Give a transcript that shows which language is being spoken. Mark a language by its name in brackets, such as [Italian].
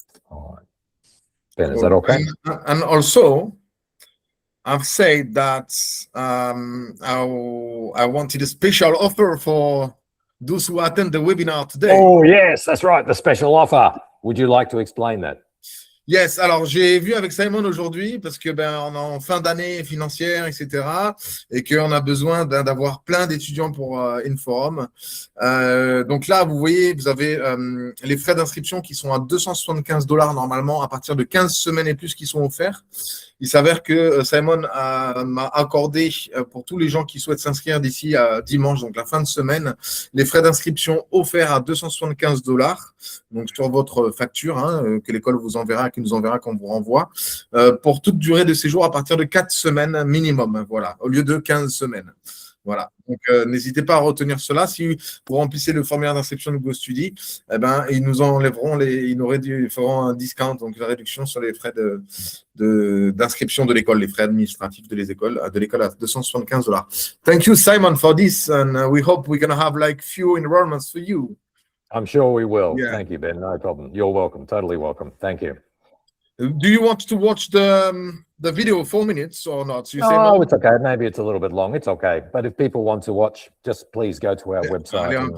[English] All right. Ben, is that okay? And also, I've said that I wanted a special offer for those who attend the webinar today. Oh, yes, that's right, the special offer. Would you like to explain that? [French] Yes, alors j'ai vu avec Simon aujourd'hui parce que on est en fin d'année financière, etc. et qu'on a besoin d'avoir plein d'étudiants pour Inforum. Donc là, vous voyez, vous avez les frais d'inscription qui sont à $275 normalement à partir de 15 semaines et plus qui sont offerts. Il s'avère que Simon m'a accordé pour tous les gens qui souhaitent s'inscrire d'ici à dimanche, donc la fin de semaine, les frais d'inscription offerts à $275, donc sur votre facture que l'école vous enverra, qui nous enverra quand on vous renvoie, pour toute durée de séjour à partir de 4 semaines minimum, voilà, au lieu de 15 semaines. Voilà, donc n'hésitez pas à retenir cela. Si vous remplissez le formulaire d'inscription de GoStudy, ils nous enlèveront ils feront un discount, donc la réduction sur les frais d'inscription de l'école, les frais administratifs de l'école à $275. [English] Thank you, Simon, for this, and we hope we're going to have like few enrollments for you. I'm sure we will. Yeah. Thank you, Ben. No problem. You're welcome. Totally welcome. Thank you. Do you want to watch the video 4 minutes or not? So you say Oh, no? it's okay. Maybe it's a little bit long. It's okay. But if people want to watch, just please go to our website.